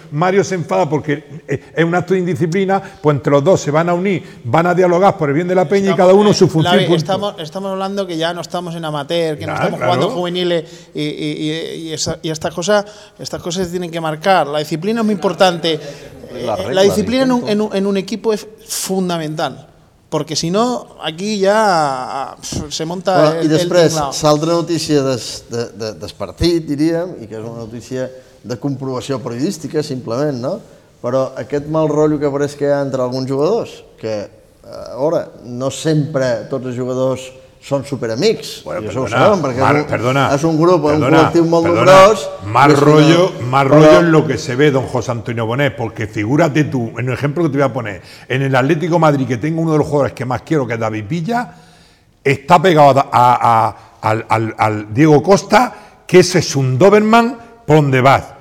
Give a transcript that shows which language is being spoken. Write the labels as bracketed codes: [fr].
[es] Mario se enfada porque es un acto de indisciplina, pues entre los dos se van a unir, van a dialogar por el bien de la peña, y cada uno su función. Estamos hablando que ya no estamos en amateur, que no estamos jugando juveniles y estas cosas se tienen que marcar. La disciplina es muy importante. La disciplina en un equipo es fundamental. Porque si no, aquí ja se monta el [ca] i després, l'altra notícia del partit, diríem, i que és una notícia de comprovació periodística, simplement, no? Però aquest mal rotllo que pareix que hi ha entre alguns jugadors, que, ara, no sempre tots els jugadors són superamics. Bueno, perdona, sabem, perquè és un grup, un col·lectiu molt gros. [es] Mal rotllo, mal rotllo en lo que se ve, don José Antonio Bonet, porque figúrate tú, en el ejemplo que te voy a poner, en el Atlético Madrid, que tengo uno de los jugadores que más quiero, que es David Villa, está pegado al Diego Costa, que ese es un Doberman, ¿por dónde vas?